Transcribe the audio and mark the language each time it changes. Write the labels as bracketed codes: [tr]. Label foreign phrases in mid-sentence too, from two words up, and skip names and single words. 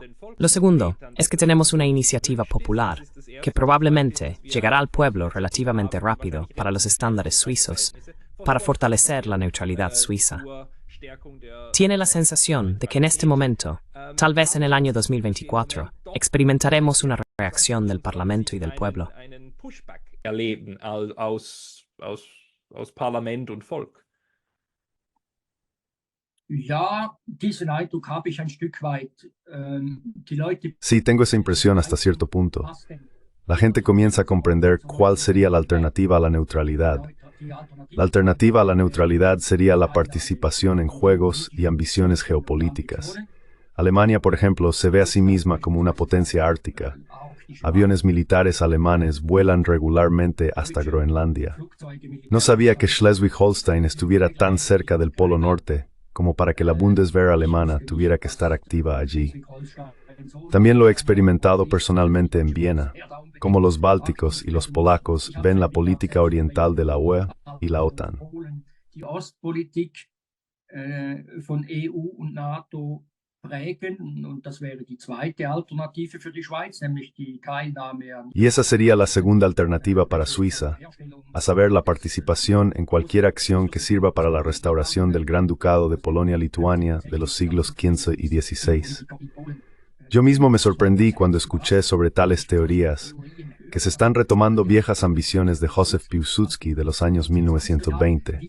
[es] Lo segundo es que tenemos una iniciativa popular que probablemente llegará al pueblo relativamente rápido para los estándares suizos, para fortalecer la neutralidad suiza. Tiene la sensación de que en este momento, tal vez en el año 2024, experimentaremos una reacción del Parlamento y del pueblo. [de] Erleben aus Parlament und Volk. Ja, diesen Eindruck habe ich ein Stück weit. Die Leute [es] Sí, tengo esa impresión hasta cierto punto. La gente comienza a comprender cuál sería la alternativa a la neutralidad. La alternativa a la neutralidad sería la participación en juegos y ambiciones geopolíticas. Alemania, por ejemplo, se ve a sí misma como una potencia ártica. Aviones militares alemanes vuelan regularmente hasta Groenlandia. No sabía que Schleswig-Holstein estuviera tan cerca del Polo Norte como para que la Bundeswehr alemana tuviera que estar activa allí. También lo he experimentado personalmente en Viena, como los bálticos y los polacos ven la política oriental de la UE y la OTAN. [de] die Ostpolitik von EU und NATO prägen, und das wäre die zweite Alternative für die Schweiz, nämlich die Teilnahme an [es] Y esa sería la segunda alternativa para Suiza, a saber, la participación en cualquier acción que sirva para la restauración del Gran Ducado de Polonia-Lituania de los siglos XV y XVI. Yo mismo me sorprendí cuando escuché sobre tales teorías, que se están retomando viejas ambiciones de Józef Piłsudski de los años 1920.